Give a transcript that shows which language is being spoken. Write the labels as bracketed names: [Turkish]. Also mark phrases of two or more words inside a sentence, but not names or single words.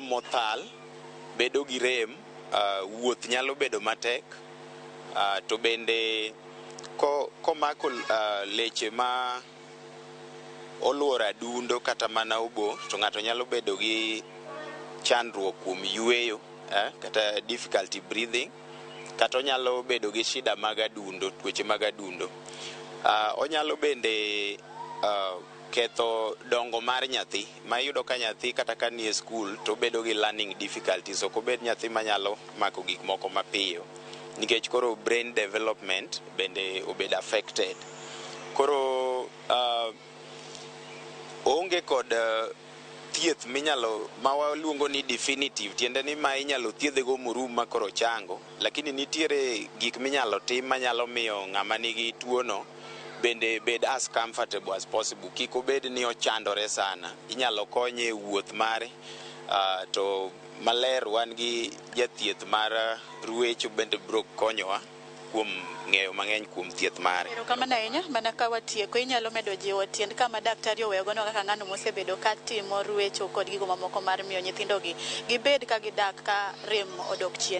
[Luo (Kenya and Tanzania)] mothal, bedo gi rem, wuoth nyalo bedo matek, to bende komako leche ma oluoro adundo kata mana obo, to ng'ato nyalo bedo gi chandruok kuom yueyo, kata [English] difficulty breathing, [Luo (Kenya and Tanzania)] kata onyalo bedo gi shida mag adundo, tuoche mag adundo. Onyalo bende ketho dongo mar nyathi, ma iyudo ka nyathi kata ka nie skul to bedo gi [English] learning difficulties, [Luo (Kenya and Tanzania)] ok obed nyathi manyalo mako gik moko mapiyo, nikech koro [English] brain development [Luo (Kenya and Tanzania)] bende obed affected. Koro onge kod thieth ma waluongo ni definitive, tiende ni ma inyalo thiedhego morum ma koro chango, lakini nitiere gik minyalo tim manyalo miyo ng'ama nigi tuono bende bed [English] as comfortable as possible, [Luo (Kenya and Tanzania)] kik obed ni ochandore sana. Inyalo konye e wuoth mare, to maler wan gi jathieth mar ruecho bende bro konyowa kuom ng'eyo mang'eny kuom thieth mare. Erokamano ahinya. Mana ka watieko, inyalo medo jiwo tiend kama daktari oweyogono kaka ng'ano mosebedo ka timo ruecho kod gigo mamoko mar miyo nyithindogi gibed ka gidak ka rem odok chien.